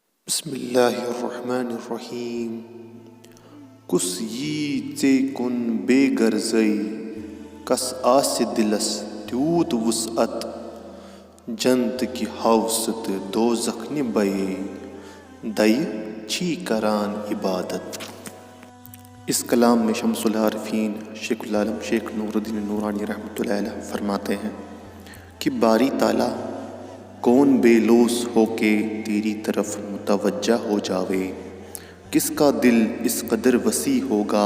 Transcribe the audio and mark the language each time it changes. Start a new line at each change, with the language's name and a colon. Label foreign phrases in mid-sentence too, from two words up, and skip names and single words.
Arabic: بسم الله الرحمن الرحیم
Kashmiri: کس یی ژے کن بے غرضی کس آسہِ دلس تیوٗت وسعت جنت کی حوث تہٕ دوزخ نہِ بیے دَیہِ چھی کران عبادت۔
Urdu: اس کلام میں شمس العارفین شیخ العالم شیخ نور الدین نورانی رحمۃ اللہ علیہ فرماتے ہیں کہ باری تعالیٰ کون بے لوث ہو کے تیری طرف متوجہ ہو جاوے، کس کا دل اس قدر وسیع ہوگا۔